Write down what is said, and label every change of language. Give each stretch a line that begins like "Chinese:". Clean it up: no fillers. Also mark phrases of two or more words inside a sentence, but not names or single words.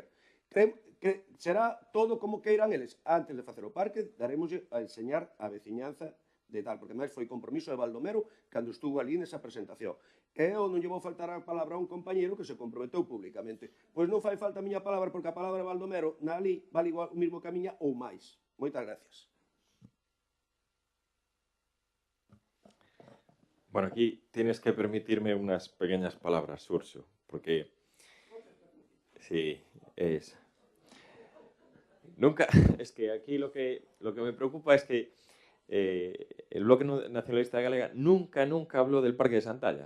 Galician: Que será todo como queiran eles. Antes de facer o parque, daremoslle a enseñar a veciñanza de tal, porque máis foi compromiso de Baldomero cando estuvo ali nesa presentación. E eu non lle vou faltar a palabra a un compañeiro que se comprometeu públicamente. Pois non fai falta a miña palabra, porque a palabra de Baldomero na ali vale igual o mismo que a miña ou máis. Moitas gracias.
Spanish: Bueno, aquí tienes que permitirme unas pequeñas palabras, Xurxo, porque sí, nunca, es que aquí lo que me preocupa es que el Bloque Nacionalista Galega nunca habló del Parque de Santalla.